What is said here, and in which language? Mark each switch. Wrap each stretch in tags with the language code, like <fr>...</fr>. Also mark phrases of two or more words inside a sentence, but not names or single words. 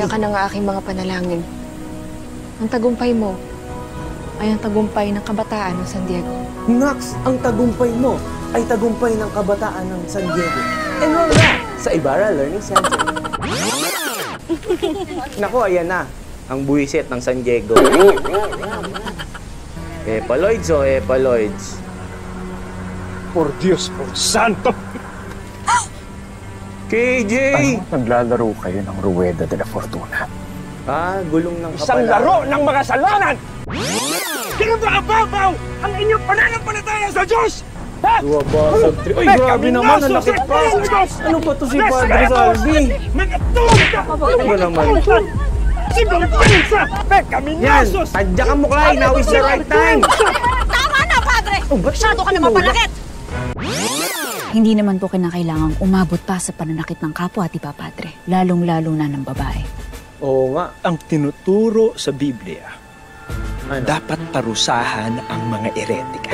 <tl>gabayan ka ng aking mga panalangin. Ang tagumpay mo ay ang tagumpay ng kabataan ng San Diego. Nax, ang tagumpay mo ay tagumpay ng kabataan ng San Diego. Enroll na sa Ibarra Learning Center. Naku, ayan na. Ang buwisit ng San Diego. Epaloids o Epaloids?</tl> <es>Por Dios, por santo!</es> <tl>KJ! Naglalaro kayo ng</tl> <es>Rueda de la Fortuna?</es> <tl>Ah, gulong ng Isang kapalaran. laro ng makasalanan! Sino ba kababaw ang inyong pananampalataya sa Diyos? Ha? Dua basag tri. Uy, grabe naman, ang laki pa. Ano ba to si Padre Salvi? Ano ba naman to? Sinumpensa! Yan, Pekaminyasos! tadya ka mo,</tl> <en>Clay. Now is the right time.</en> <tl>Tama na, Padre! Oh, ba't Masyado ka naman palakit! Hindi naman po kinakailangang umabot pa sa pananakit ng kapwa, di ba, Padre? Lalong-lalo na ng babae. Oo nga. Ang tinuturo sa Biblia, Ano? dapat parusahan ang mga eretika.</tl>